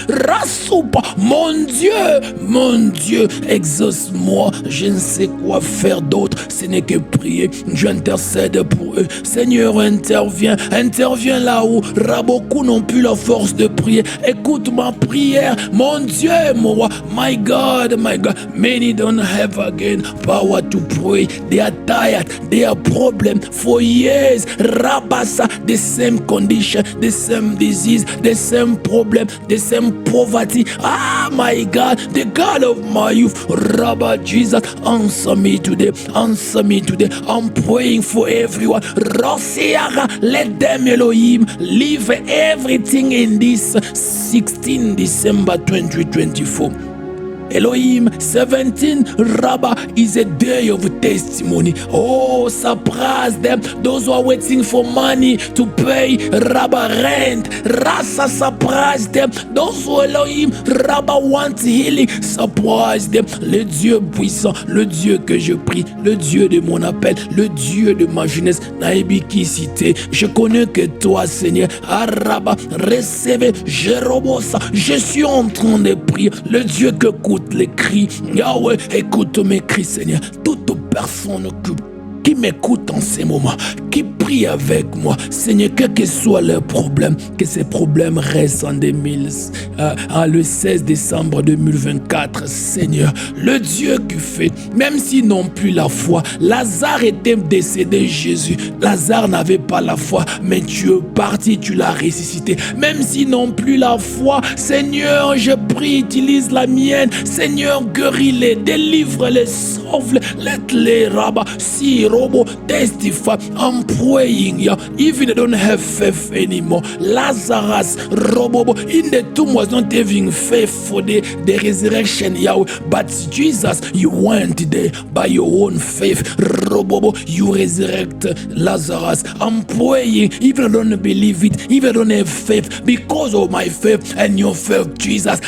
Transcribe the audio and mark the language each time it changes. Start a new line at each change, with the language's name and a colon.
French: Rasoupa, mon Dieu, exauce-moi. Je ne sais quoi faire d'autre. Ce n'est que prier. J'intercède pour eux. Seigneur, interviens là où beaucoup n'ont plus la force de prier. Écoute ma prière. Mon Dieu, mon roi,
English: my God, many don't have again power to pray. They are tired, they are problem for years. Rabasa, the same condition, the same disease, the same problem, the same poverty. Ah, my God, the God of my youth, Rabba Jesus, answer me today, answer me today. I'm praying for everyone. Rosiara, let them, Elohim, leave everything in this 16 December 2024. Elohim, 17 Rabbah is a day of testimony. Oh, surprise them. Those who are waiting for money to pay Rabbah rent. Rasa, surprise them. Those who Elohim, Rabbah want healing. Surprise them.
French: Le Dieu puissant, le Dieu que je prie, le Dieu de mon appel, le Dieu de ma jeunesse. Naïbiki cité. Je connais que toi, Seigneur. Rabbah, recevez, Jérobosa. Je suis en train de prier. Le Dieu que écoute les cris. Yahweh, écoute mes cris, Seigneur. Toute personne qui m'écoute en ces moments, qui prie avec moi, Seigneur, quel que soit leur problème, que ces problèmes restent en le 16 décembre 2024, Seigneur, le Dieu qui fait, même s'ils n'ont plus la foi, Lazare était décédé, Jésus, Lazare n'avait pas la foi, mais tu es parti, tu l'as ressuscité, même s'ils n'ont plus la foi, Seigneur, je prie, utilise la mienne, Seigneur, guéris-les, délivre-les, sauve-les, let-les, Rabbah, si Robo,
English: testify, I'm praying, yeah. Even they don't have faith anymore. Lazarus, Robo, in the tomb was not having faith for the resurrection, Yahweh. But Jesus, you went there by your own faith. Robo, you resurrect Lazarus. I'm praying, even I don't believe it, even I don't have faith, because of my faith and your faith, Jesus.